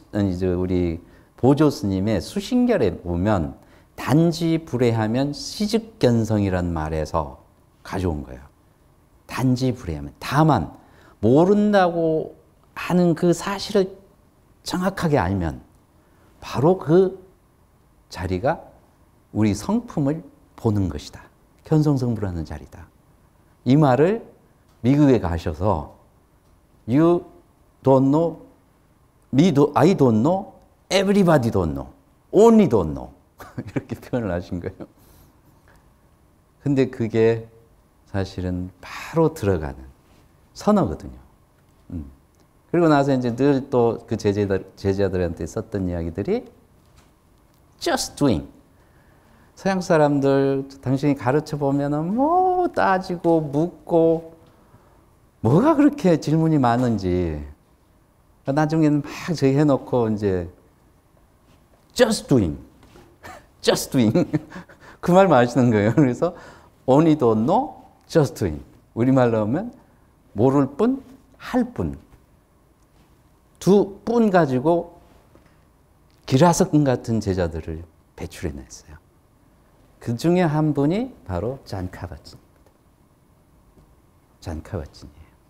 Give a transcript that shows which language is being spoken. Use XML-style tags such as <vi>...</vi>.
<ko>이제 우리 보조 스님의 수신결에 보면 단지 불회하면 시즉견성이란 말에서 가져온 거예요. 단지 불회하면. 다만 모른다고 하는 그 사실을 정확하게 알면 바로 그 자리가 우리 성품을 보는 것이다. 견성성불하는 자리다. 이 말을 미국에 가셔서 You don't know, I don't know, everybody don't know, only don't know 이렇게 표현을 하신 거예요. 근데 그게 사실은 바로 들어가는 선어거든요. 그리고 나서 이제 늘 또 그 제자들한테 썼던 이야기들이</ko> <en>just doing.</en> <ko>서양 사람들 당신이 가르쳐 보면은 뭐 따지고 묻고 뭐가 그렇게 질문이 많은지 나중에는 막 저기 해놓고 이제</ko> <en>just doing, just doing</en> <ko>그 말만 하시는 거예요. 그래서</ko> <en>only don't know, just doing.</en> <ko>우리말로 하면 모를 뿐, 할 뿐. 두 뿐 가지고 기라성 같은 제자들을 배출해냈어요. 그 중에 한 분이 바로 잔 카바진입니다. 잔 카바진이에요.</ko>